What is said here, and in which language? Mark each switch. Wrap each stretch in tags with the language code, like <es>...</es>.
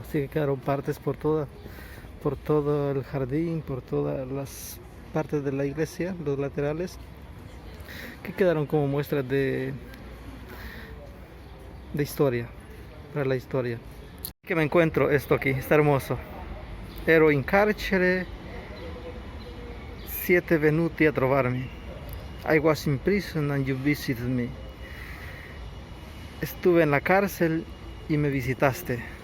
<es>Así que quedaron partes por todo el jardín, por todas las partes de la iglesia, los laterales, que quedaron como muestras de historia, para la historia. Que me encuentro esto aquí, está hermoso.</es> <it>Ero in carcere, 7 venuti a trovarmi.</it> <en>I was in prison and you visited me.</en> <es>Estuve en la cárcel y me visitaste.</es>